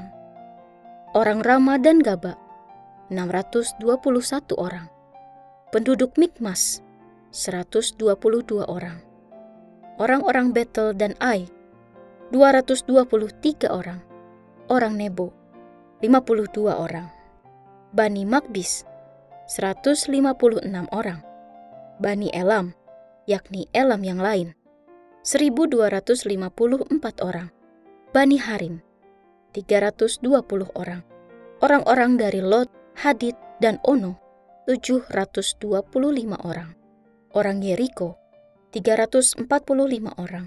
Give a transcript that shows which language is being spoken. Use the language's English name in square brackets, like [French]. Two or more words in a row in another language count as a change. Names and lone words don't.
[Indonesian] Orang Rama dan Gaba, 621 orang. Penduduk Mikmas, 122 orang. Orang-orang Betel dan Ai, 223 orang. Orang Nebo, 52 orang. Bani Makbis, 156 orang. Bani Elam, yakni Elam yang lain, 1.254 orang. Bani Harim, 320 orang. Orang-orang dari Lot, Hadid, dan Ono, 725 orang. Orang Yeriko, 345 orang.